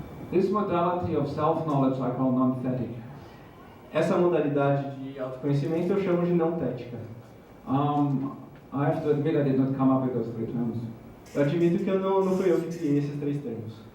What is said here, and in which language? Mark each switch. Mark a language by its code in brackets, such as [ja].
[en] This modality of self-knowledge I call non-thetic. [pt] Essa modalidade de autoconhecimento eu chamo de não tética. [en] I have to admit I did not come up with those 3 terms. [pt] Eu admito que não fui eu que criei esses 3 termos.